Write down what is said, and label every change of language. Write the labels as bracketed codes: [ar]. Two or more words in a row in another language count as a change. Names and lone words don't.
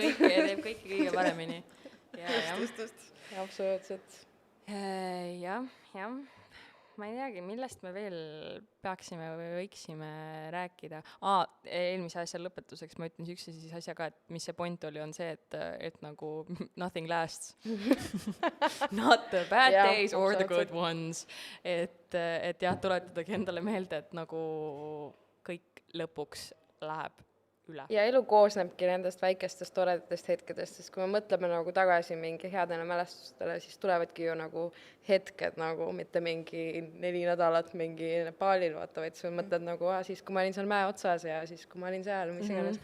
[et] Kõike ja teeb kõike kõige paremini. Just. Absoluutselt. Jah. Ma ei teagi, millest me veel peaksime või võiksime rääkida. Eelmise asja lõpetuseks ma ütlen üks asja ka, et mis see point oli, on see, et nagu [en] nothing lasts. Not the bad days or the good ones. [et] Et jah, tuletadagi endale meelde, et nagu kõik lõpuks läheb üle. Ja elu koosnebki nendest väikestest toredatest hetkedest, sest kui me mõtleme nagu tagasi mingi headele mälestustele, siis tulevadki ju nagu hetked nagu, mitte mingi 4 nädalat mingi Nepaalil, vaata, vaid sa mõtled nagu siis, kui ma olin seal mäe otsas ja siis, kui ma olin seal, mis iganes.